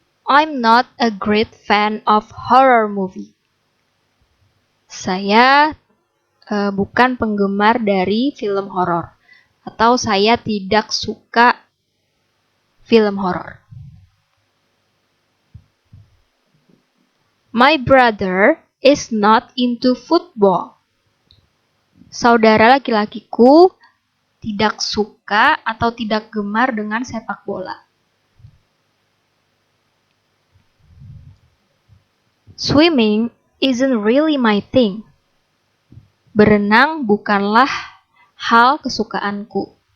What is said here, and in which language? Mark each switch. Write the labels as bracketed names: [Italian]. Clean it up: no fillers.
[English] I'm not a great fan of horror movie. [Indonesian] Saya bukan penggemar dari film horor. Atau saya tidak suka film horor. [English] My brother is not into football. [Indonesian] Saudara laki-lakiku tidak suka atau tidak gemar dengan sepak bola. [English] Swimming isn't really my thing. [Indonesian] Berenang bukanlah hal kesukaanku.